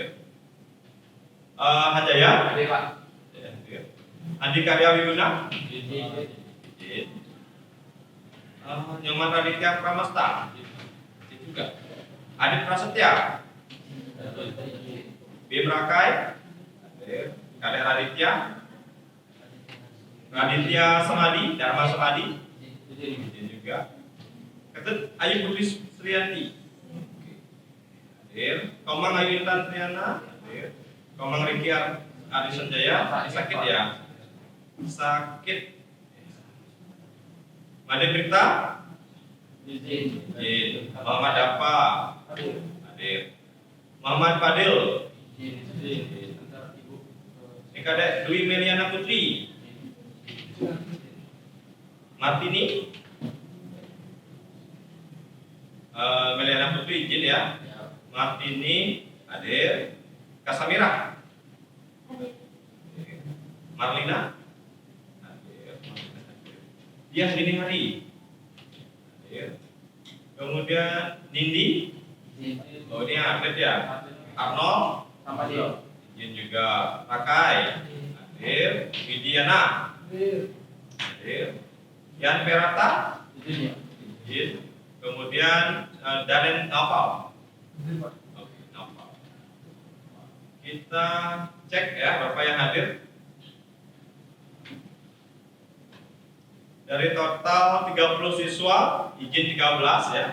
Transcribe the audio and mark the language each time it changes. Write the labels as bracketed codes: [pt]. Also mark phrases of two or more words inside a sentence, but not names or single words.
[id] Hanjaya? Hadir. Andi Karya Wiguna? Izin. Nyoman Raditya Pramasta? Izin juga. Adit Prasetya? Bim Rakai? Hadir. Kadek Raditya? Raditya Samadi? Dharma Samadi? Izin juga. Ketut Ayu Putri Srianti? Hadir. Komang Ayu Intan Triana? Hadir. Komang Riki Adi Sanjaya? Sakit ya? Sakit. Made Brita? Izin. Muhammad Dapa? Hadir. Muhammad Fadil? Izin. Kadek Dwi Meliana Putri? Martini? Meliana Putri izin ya. Martini hadir. Kasamira? Marlina? Hadir. Diah Dini Hari? Hadir. Kemudian Nindi? Oh ini atlet ya. Arnold? Izin juga. Rakai? Hadir. Widiana? Hadir. Yan Perata? Izin. Kemudian Danen Naufal? Oke, Naufal. Kita cek ya berapa yang hadir. Dari total 30 siswa, izin 13 ya.